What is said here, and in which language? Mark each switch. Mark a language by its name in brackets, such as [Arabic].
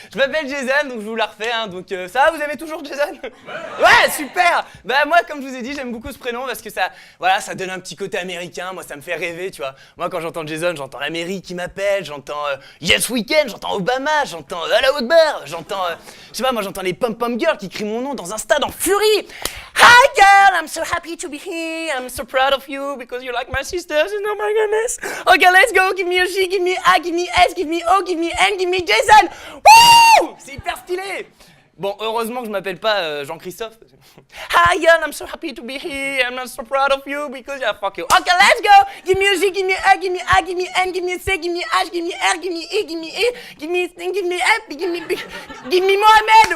[French] Je m'appelle Jason, donc je vous la refais, hein, donc ça va, vous aimez toujours Jason? Ouais, super. Moi, comme je vous ai dit, j'aime beaucoup ce prénom parce que ça donne un petit côté américain, moi ça me fait rêver, tu vois. Moi, quand j'entends Jason, j'entends l'Amérique qui m'appelle, j'entends Yes Weekend, j'entends Obama, j'entends Allah Akbar, j'entends, je sais pas, moi j'entends les pom-pom girls qui crient mon nom dans un stade en furie. [English] Hi girl, I'm so happy to be here, I'm so proud of you because you're like my sisters, and oh my goodness. Okay, let's go, give me a G, give me A, give me S, give me O, give me N, give me Jason. [French] Woo! C'est hyper stylé. Bon, heureusement que je m'appelle pas Jean-Christophe. [English] Hi girl, I'm so happy to be here, I'm so proud of you because you're fuck you. Okay, let's go. Give me a G, give me A, give me A, give me N, give me C, give me H, give me R, give me E, give me E, give me F, give me B, give me Mohamed.